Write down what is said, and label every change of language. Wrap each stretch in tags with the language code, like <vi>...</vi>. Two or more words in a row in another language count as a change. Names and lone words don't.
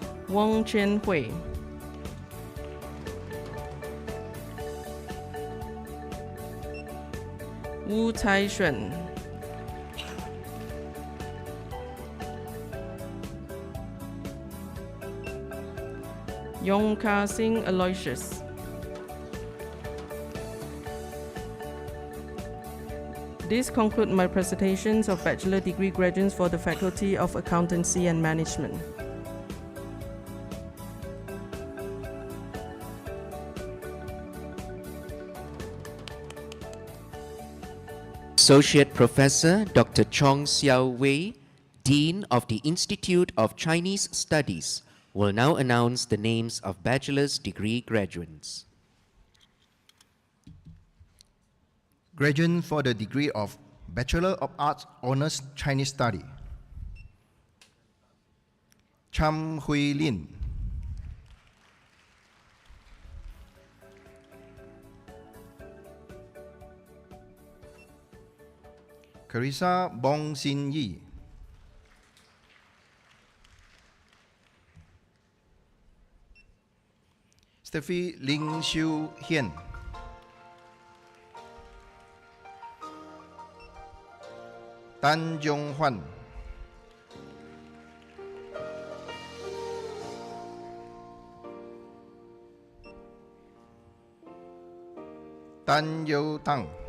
<en>汪千惠、吴才选、Yong Ka Sing Aloysius. This concludes my presentations of bachelor degree graduates for the Faculty of Accountancy and Management. Associate Professor Dr. Chong Xiao Wei, Dean of the Institute of Chinese Studies, will now announce the names of bachelor's degree graduates. Graduate for the degree of Bachelor of Arts Honours Chinese Study, Cham Hui Lin. Carissa Bong Sin Yi. Steffi Ling Xiu Hian. Tan Jong Hwan. Tan Yo Tang.</en>